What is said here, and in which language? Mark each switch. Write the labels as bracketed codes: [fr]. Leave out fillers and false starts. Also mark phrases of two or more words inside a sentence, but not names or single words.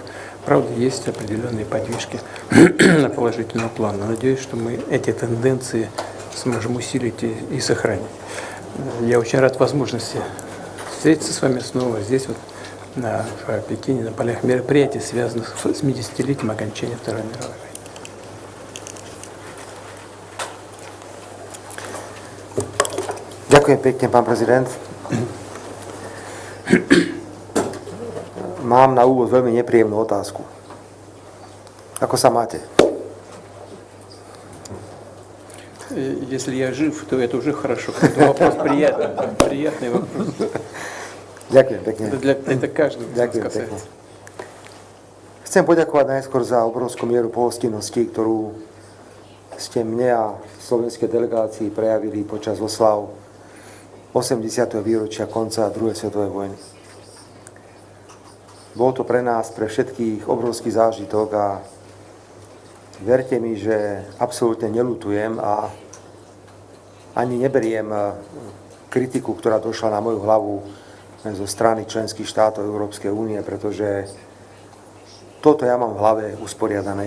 [ru] Правда, есть определенные подвижки на положительном плане. Надеюсь, что мы эти тенденции сможем усилить и сохранить. Я очень рад возможности встретиться с вами снова здесь, в Пекине, на полях мероприятий, связанных с 70-летием окончания Второй мировой войны. [sk] Ďakujem pekne, pán prezident. Mám na úvod veľmi nepríjemnú otázku. Ako sa máte? [ru] Если я жив, то это уже хорошо. Это вопрос приятный. Приятный вопрос. [sk] Ďakujem pekne. [ru] Это каждый касается. [sk] Chcem poďakovať najskôr za obrovskú mieru pohostinnosti, ktorú ste mne a slovenskej delegácii prejavili počas oslav 80. výročia konca druhej svetovej vojny. Bol to pre nás, pre všetkých obrovský zážitok a verte mi, že absolútne neľutujem a ani neberiem kritiku, ktorá došla na moju hlavu zo strany členských štátov Európskej únie, pretože toto ja mám v hlave usporiadané.